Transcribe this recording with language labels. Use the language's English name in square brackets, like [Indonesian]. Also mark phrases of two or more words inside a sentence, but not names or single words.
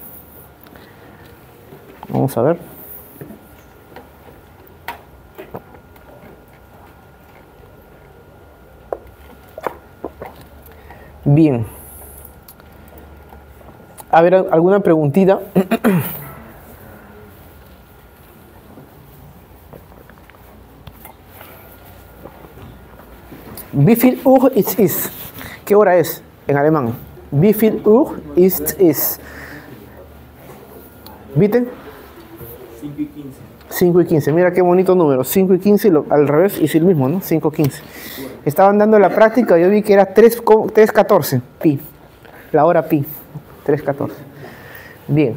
[Spanish] Vamos a ver. Bien. A ver, ¿alguna preguntita? [German] Wie viel Uhr ist? [Spanish] ¿Qué hora es en alemán? [German] Wie viel Uhr ist? [Spanish] ¿Viste? 5:15. 5:15. Mira qué bonito número. 5:15 al revés es el mismo, ¿no? 5:15. Estaban dando la práctica y yo vi que era 3:14 pi. La hora pi. 3:14. Bien.